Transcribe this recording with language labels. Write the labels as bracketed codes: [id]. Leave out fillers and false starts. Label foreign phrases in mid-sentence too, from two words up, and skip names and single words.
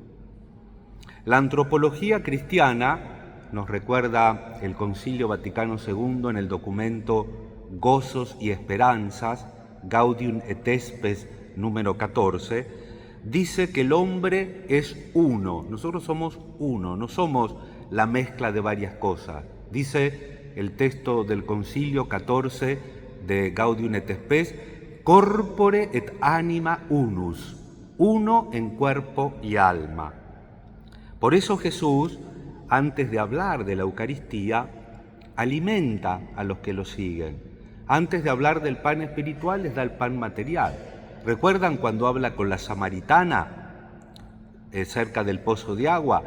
[es] La antropología cristiana, nos recuerda el Concilio Vaticano II en el documento Gozos y Esperanzas, Gaudium et Spes número 14, dice que el hombre es uno. Nosotros somos uno, no somos la mezcla de varias cosas. Dice el texto del Concilio 14 de Gaudium et Spes [la] corpore et anima unus, [es] uno en cuerpo y alma. Por eso Jesús, antes de hablar de la Eucaristía, alimenta a los que lo siguen. Antes de hablar del pan espiritual, les da el pan material. ¿Recuerdan cuando habla con la samaritana cerca del pozo de agua?